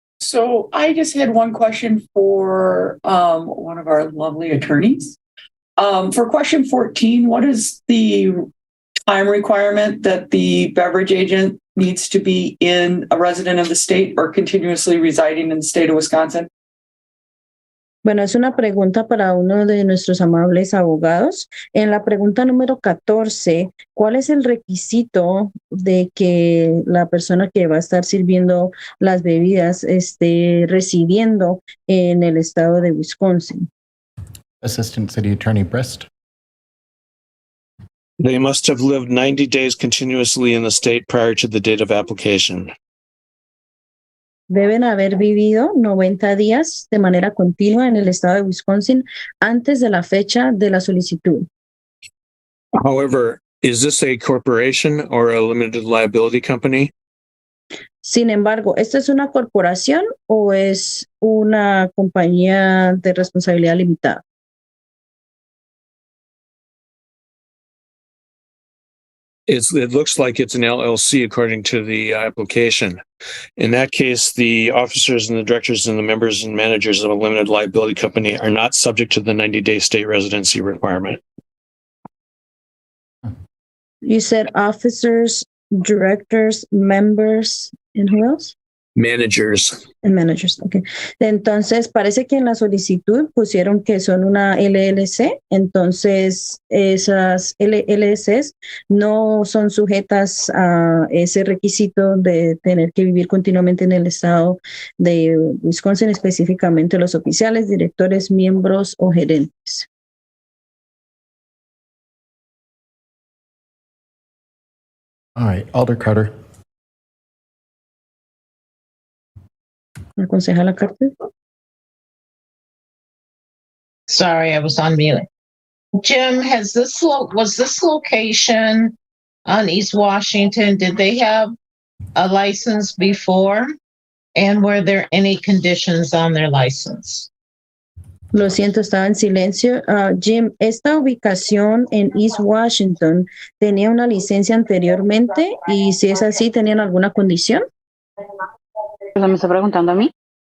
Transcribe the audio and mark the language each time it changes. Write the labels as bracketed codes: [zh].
[en] So I just had one question for one of our lovely attorneys. For question 14, what is the time requirement that the beverage agent needs to be a resident of the state or continuously residing in the state of Wisconsin? [es] Bueno, es una pregunta para uno de nuestros amables abogados. En la pregunta número 14, ¿cuál es el requisito de que la persona que va a estar sirviendo las bebidas esté residiendo en el estado de Wisconsin? [en] Assistant City Attorney Brist. They must have lived 90 days continuously in the state prior to the date of application. [es] Deben haber vivido 90 días de manera continua en el estado de Wisconsin antes de la fecha de la solicitud. [en] However, is this a corporation or a limited liability company? [es] Sin embargo, ¿esta es una corporación o es una compañía de responsabilidad limitada? [en] It looks like it's an LLC according to the application. In that case, the officers and the directors and the members and managers of a limited liability company are not subject to the 90-day state residency requirement. You said officers, directors, members, and who else? Managers. And managers, okay. [es] Entonces, parece que en la solicitud pusieron que son una LLC, entonces esas LLCs no son sujetas a ese requisito de tener que vivir continuamente en el estado de Wisconsin, específicamente los oficiales, directores, miembros o gerentes. [en] All right. Alder Carter. [es] ¿La concejala Carter? [en] Sorry, I was on mute. Jim, was this location on East Washington, did they have a license before? And were there any conditions on their license? [es] Lo siento, estaba en silencio. Jim, ¿esta ubicación en East Washington tenía una licencia anteriormente? Y si es así, ¿tenían alguna condición? ¿Eso me está preguntando a mí?